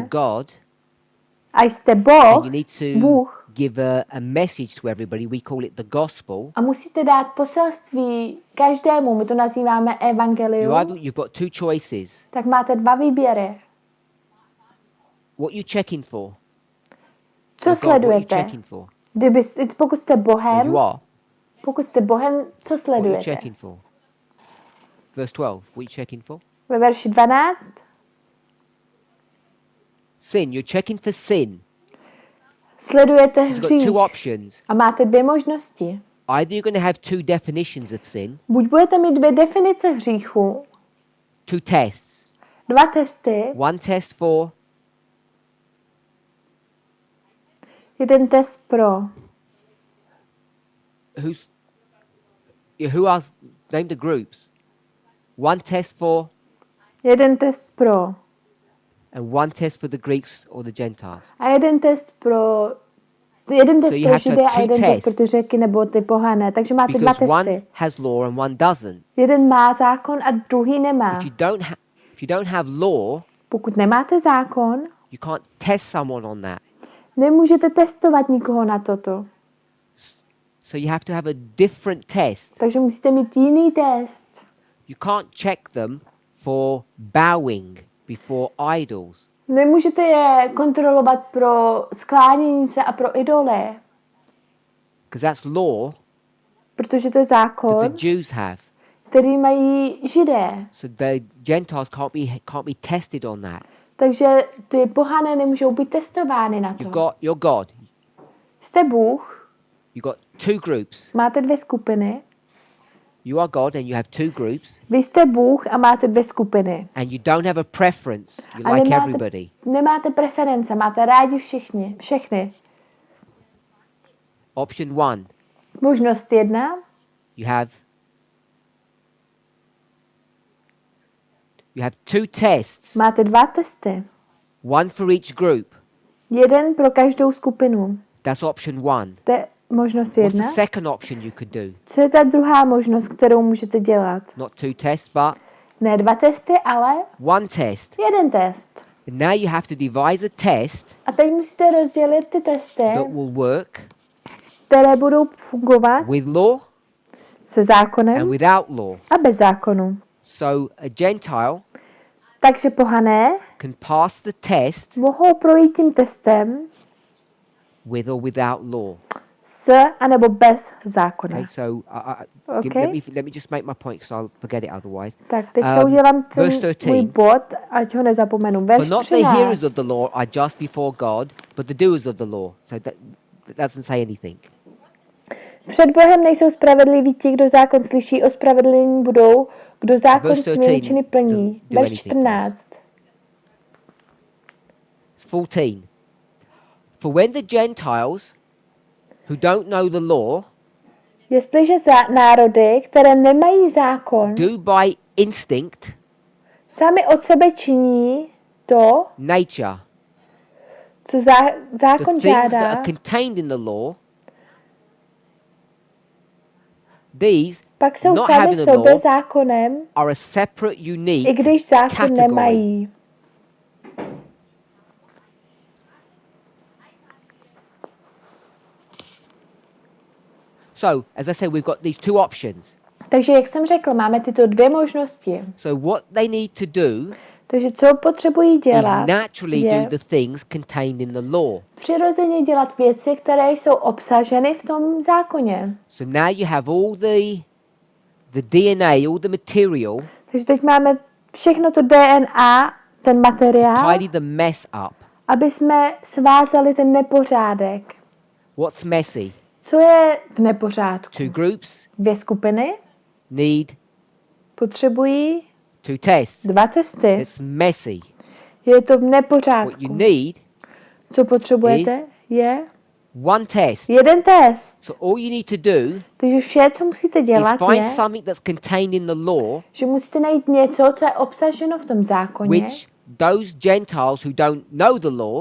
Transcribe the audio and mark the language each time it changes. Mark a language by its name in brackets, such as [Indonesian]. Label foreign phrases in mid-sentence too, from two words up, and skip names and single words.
[English] God, [Czech] a jste [English] and [Czech] Boh, [English] you need to [Czech] Bůh, [English] give a message to everybody, we call it the gospel. [Czech] a musíte dát poselství každému, my to nazýváme evangelium, [English] You've got two choices. [Czech] tak máte dva výběry. [English] What you checking for? [Czech] Co [English] With God, what you [Czech] sledujete? [English] checking for? [Czech] Pokud jste [English] Well, [Czech] Bohem, [English] you are. [Czech] pokud jste Bohem, co [English] What you [Czech] sledujete? [English] checking for? Verse 12. What you checking for? [Czech] Ve verši 12 [English] Sin. You're checking for sin. [Czech] sledujete [English] You've got [Czech] hřích [English] two options. [Czech] a máte dvě možnosti. [English] Either you're going to have two definitions of sin, [Czech] Buď budete mít dvě definice hříchu, [English] two tests. [Czech] dva testy, [English] One test for [Czech] jeden test pro. [English] who are name the groups. One test for [Czech] Jeden test pro. [English] and one test for the Greeks or the Gentiles. [Czech] A jeden test pro. Jeden test [English] you [Czech] pro [English] have to [Czech] Židy [English] have [Czech] a jeden [English] two [Czech] test pro [English] tests. [Czech] ty Řeky nebo ty pohané. Takže máte dva [English] Because one [Czech] testy. [English] has law and one doesn't. [Czech] Jeden má zákon a druhý nemá. [English] If you don't have law, [Czech] Pokud nemáte zákon, [English] you can't test someone on that. [Czech] nemůžete testovat nikoho na toto. [English] So you have to have a different test. [Czech] Takže musíte mít jiný test. [English] You can't check them for bowing before idols. [Czech] Nemůžete je kontrolovat pro sklánění se a pro idoly, [English] Because that's law [Czech] protože to je [English] that [Czech] zákon, [English] the Jews have. [Czech] který mají Židé. [English] So the Gentiles can't be tested on that. [Czech] Takže ty pohané nemůžou být testovány na to. [English] You're God. [Czech] Jste Bůh, [English] You've got two groups. [Czech] máte dvě skupiny. [English] You are God and you have two groups. [Czech] Vy jste Bůh a máte dvě skupiny. [English] And you don't have a preference. You [Czech] A [English] like everybody. [Czech] nemáte preference, máte rádi všechny. [English] Option 1, [Czech] Možnost 1. [English] you have two tests, [Czech] Máte 2 testy. [English] one for each group. [Czech] Jeden pro každou skupinu. [English] That's option 1. [Czech] To je možnost [English] What's the [Czech] 1. [English] second option you could do? [Czech] Co je ta druhá možnost, kterou můžete dělat? [English] Not 2 tests, but [Czech] Ne 2 testy, ale [English] 1 test. [Czech] jeden test. [English] And now you have to devise a test [Czech] A teď musíte rozdělit ty testy, [English] that will work [Czech] které budou fungovat [English] with law [Czech] se [English] and [Czech] zákonem [English] without law. [Czech] a bez zákonu. [English] So a Gentile [Czech] Takže pohané [English] can pass the test [Czech] mohou projít tím testem [English] with or without law. [Czech] s anebo bez zákona. [English] Okay, so Okay. let me just make my point because I'll forget it otherwise. [Czech] Tak teďka Um, udělám [English] verse [Czech] ten [English] 13. [Czech] můj bod, ať ho nezapomenu. [English] For [Czech] Verš [English] not the hearers [Czech] 13. [English] of the law are just before God, but the doers of the law. So that doesn't say anything. [Czech] Před Bohem nejsou spravedliví ti, kdo zákon slyší, ospravedlnění budou, kdo zákon [English] Verse [Czech] svými [English] 13 [Czech] činy plní. [English] doesn't do [Czech] Verš [English] anything for us. [Czech] 14. [English] It's 14. For when the Gentiles who don't know the law [Czech] Jestliže národy, které nemají zákon, [English] do by instinct, [Czech] sami od sebe činí to, [English] nature, [Czech] co [English] the [Czech] zákon [English] things that [Czech] žádá, [English] are contained in the law, these, [Czech] pak jsou [English] not [Czech] sami [English] having the [Czech] sobě [English] law, [Czech] zákonem, [English] are a separate, [Czech] i [English] unique [Czech] když zákon [English] category. [Czech] nemají. [English] So, as I said, we've got these two options. [Czech] Takže, jak jsem řekl, máme tyto dvě možnosti. [English] So what they need to do [Czech] Takže co potřebují [English] is [Czech] dělat, [English] naturally [Czech] je [English] do the things contained in the law. [Czech] přirozeně dělat věci, které jsou obsaženy v tom zákoně. [English] So now you have all the DNA, all the material, [Czech] Takže teď máme všechno to DNA, ten materiál, [English] tidy the mess up. [Czech] aby jsme svázali ten nepořádek. [English] What's messy? [Czech] Co je v nepořádku? [English] Two groups [Czech] Dvě skupiny [English] need [Czech] potřebují [English] two tests. [Czech] 2 testy. [English] It's messy. [Czech] Je to v [English] What you [Czech] nepořádku. [English] need [Czech] Co potřebujete, je [English] one test. [Czech] jeden test. [English] So all you need to do [Czech] Takže vše, co musíte [English] is [Czech] dělat, [English] find [Czech] je, [English] something that's contained in the law [Czech] že musíte najít něco, co je obsaženo v tom zákoně, [English] which those Gentiles who don't know the law